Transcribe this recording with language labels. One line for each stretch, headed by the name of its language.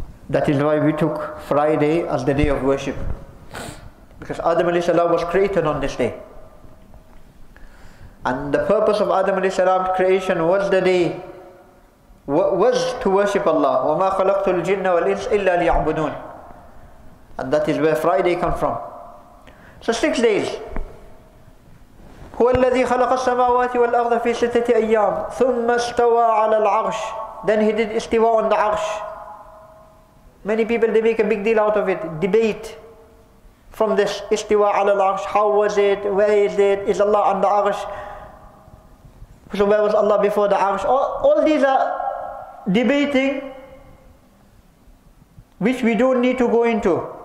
English: That is why we took Friday as the day of worship, because Adam alayhi salam was created on this day. And the purpose of Adam alayhi salam's creation was the day, was to worship Allah.
Arabic: وَمَا خَلَقْتُ الْجِنَّ وَالْإِنسَ إِلَّا لِيَعْبُدُونَ.
English: And that is where Friday comes from. So 6 days.
Arabic: هُوَ الَّذِي خَلَقَ السَّمَاوَاتِ وَالْأَرْضَ فِي سِتَّةِ أَيَّامٍ ثُمَّ اسْتَوَى عَلَى الْعَرْشِ.
English: Then He did istiwa on the arsh. Many people, they make a big deal out of it. Debate from this istiwa ala al-arsh. How was it? Where is it? Is Allah on the arsh? So where was Allah before the arsh? All these are debating which we don't need to go into.